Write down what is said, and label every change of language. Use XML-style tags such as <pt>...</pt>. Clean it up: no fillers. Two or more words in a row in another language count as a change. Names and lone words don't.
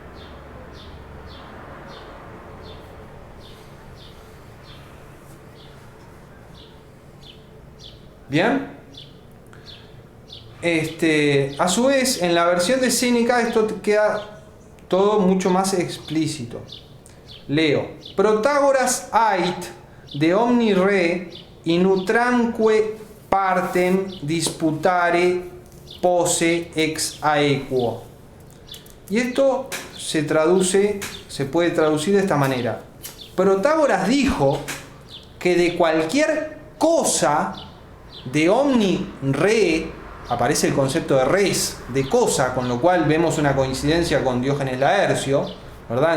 <es>¿Bien? A su vez, en la versión de Séneca esto queda todo mucho más explícito.</es> <la>Leo: Protagoras ait de omni re in utramque partem disputare posse ex aequo.</la> <es>Y esto se puede traducir de esta manera. Protágoras dijo que de cualquier cosa,</es> <la>de omni re,</la> <es>aparece el concepto de res, de cosa, con lo cual vemos una coincidencia con Diógenes Laercio, ¿verdad?</es>